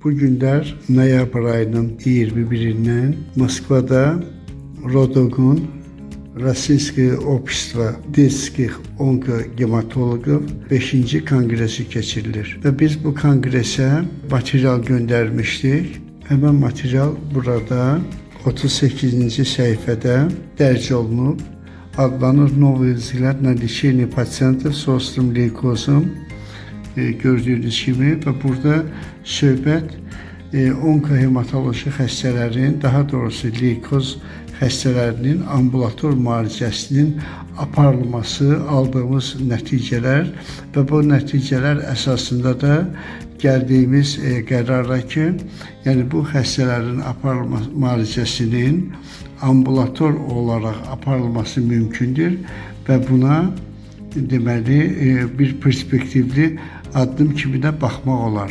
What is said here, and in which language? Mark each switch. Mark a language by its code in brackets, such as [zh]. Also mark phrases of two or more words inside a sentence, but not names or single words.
[az] Bu günlər noyabr ayının 21-dən Moskvada Rodogun Российское общество детских onkogematologov 5-ci konqresi keçirilir. Və biz bu konqresə material göndərmişdik. Həmən material burada 38-ci səhifədə dərc olunub. Adlanır Новые взгляды на лечение пациентов с острым лейкозом. Gördüyünüz kimi və burada söhbət onkohematoloji xəstələrin, daha doğrusu leykoz xəstələrinin ambulator müalicəsinin aparılması, aldığımız nəticələr və bu nəticələr əsasında da gəldiyimiz qərara ki, yəni bu xəstələrin müalicəsinin ambulator olaraq aparılması mümkündür və buna deməli bir perspektivli addım kimi də baxmaq olar.